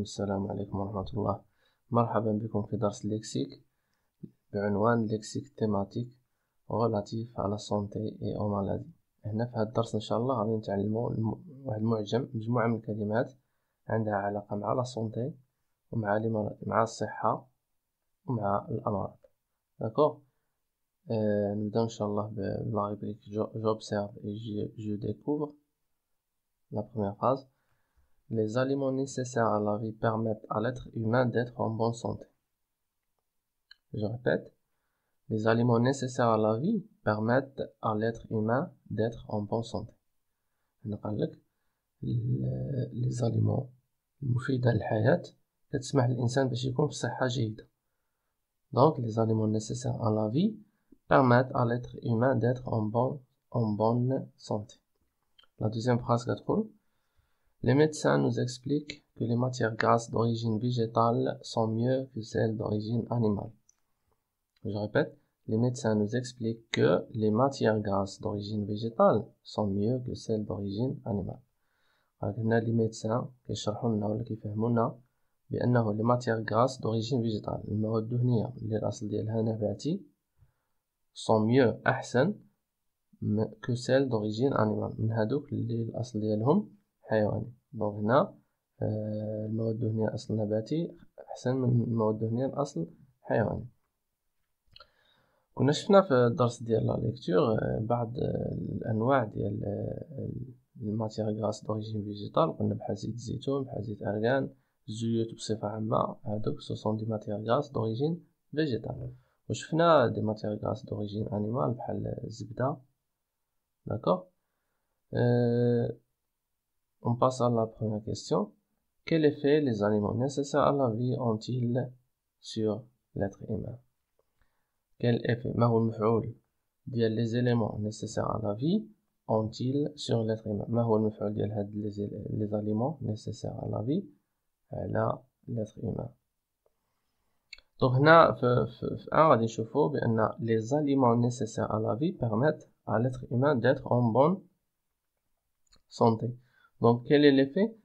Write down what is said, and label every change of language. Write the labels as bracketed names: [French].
[Arabic] السلام عليكم ورحمة الله. مرحبا بكم في درس الليكسيك بعنوان ليكسيك تيماتيك [French] relatif à la santé et aux maladies. [Arabic] هنا في هذا الدرس إن شاء الله غادي نتعلموا واحد مجموعة من الكلمات عندها علاقة مع لا سونتي ومع مع الصحة ومع الأمراض. [French] داكوغ. [Arabic] نبداو إن شاء الله بلا [French] rubrique j'observe et je découvre. La première phrase. Les aliments nécessaires à la vie permettent à l'être humain d'être en bonne santé. Je répète, les aliments nécessaires à la vie permettent à l'être humain d'être en bonne santé. Les aliments [Arabic] المفيدة للحياة كتسمح للإنسان باش يكون في صحة جيدة. [French] Donc les aliments nécessaires à la vie permettent à l'être humain d'être en bonne santé. La deuxième phrase [Arabic] كتقول [French] les médecins nous expliquent que les matières grasses d'origine végétale sont mieux que celles d'origine animale. Je répète, les médecins nous expliquent que les matières grasses d'origine végétale sont mieux que celles d'origine animale. [Arabic] هنا [French] les médecins [Arabic] كيشرحوا لنا ولا كيفهموا لنا بأنه [French] les matières grasses d'origine végétale [Arabic] المواد الدهنية اللي الأصل ديالها نباتي [French] sont mieux [Arabic] أحسن [French] que celles d'origine animale [Arabic] من هادوك اللي الأصل ديالهم حيواني. دونك هنا المواد الدهنية الأصل نباتي أحسن من المواد الدهنية الأصل حيواني. كنا شفنا في الدرس ديال لا ليكتور بعض الأنواع ديال الماتيغ غراس دوريجين فيجيتال. قلنا بحال زيت الزيتون بحال زيت أرغان الزيوت بصفة عامة هادوك سوسون دي ماتيغ غراس دوريجين فيجيتال. وشفنا دي ماتيغ غراس دوريجين أنيمال بحال الزبدة. [French] داكوغ. On passe à la première question. Quel effet les aliments nécessaires à la vie ont-ils sur l'être humain? Quel effet [Arabic] ما هو المفعول ديال [French] les éléments nécessaires à la vie ont-ils sur l'être humain؟ [Arabic] ما هو المفعول ديال هاد [French] les aliments nécessaires à la vie [Arabic] على [French] l'être humain؟ donc [Arabic] هنا في غادي نشوفو بأن [French] les aliments nécessaires à la vie permettent à l'être humain d'être en bonne santé. Donc, quel est l'effet?